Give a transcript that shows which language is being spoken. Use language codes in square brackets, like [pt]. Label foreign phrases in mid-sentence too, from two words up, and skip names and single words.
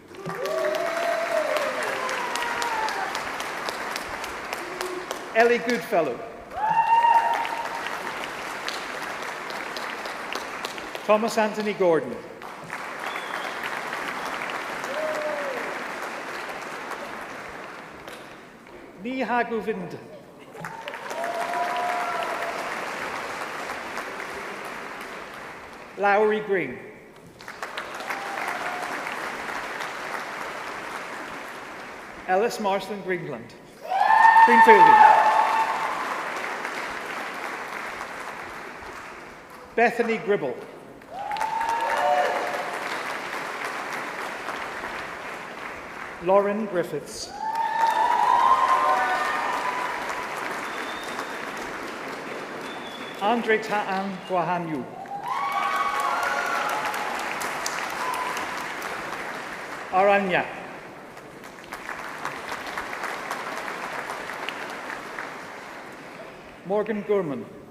[en] Ellie Goodfellow. Thomas Anthony Gordon. Neha Govind. Lowry Green. Ellis Marston Greenland. Greenfielding. Bethany Gribble. Lauren Griffiths. Andre Ta'an Guahanyu. Aranya. Morgan Gurman.